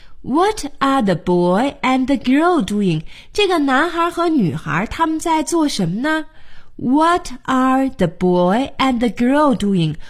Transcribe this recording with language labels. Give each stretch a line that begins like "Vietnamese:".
English: What are the boy and the girl doing?
Chinese: 这个男孩和女孩他们在做什么呢？
English: What are the boy and the girl doing?